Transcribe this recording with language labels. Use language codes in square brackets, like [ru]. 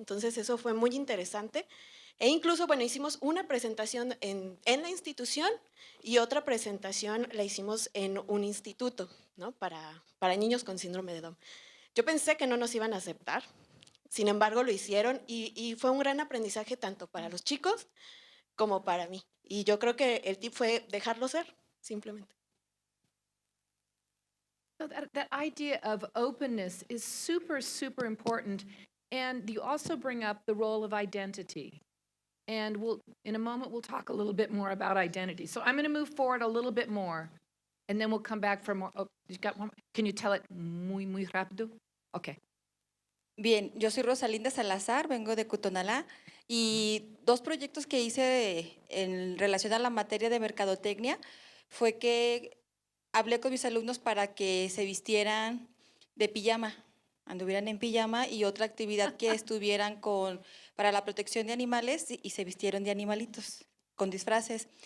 [es] Entonces eso fue muy interesante. E incluso, bueno, hicimos una presentación en la institución y otra presentación la hicimos en un instituto, ¿no? Para niños con síndrome de Down. Yo pensé que no nos iban a aceptar, sin embargo lo hicieron y fue un gran aprendizaje tanto para los chicos como para mí. Y yo creo que el tip fue dejarlo ser, simplemente. [en] So that idea of openness is super, super important. And you also bring up the role of identity. And in a moment, we'll talk a little bit more about identity. So I'm going to move forward a little bit more, and then we'll come back for more. Oh, you got one? Can you tell it [es] muy, muy rápido? [en] Okay. [es] Bien, yo soy Rosalinda Salazar, vengo de Cutonalá, y dos proyectos que hice en relación a la materia de mercadotecnia fue que hablé con mis alumnos para que se vistieran de pijama, anduvieran en pijama, y otra actividad que estuvieran para la protección de animales y se vistieron de animalitos con disfraces.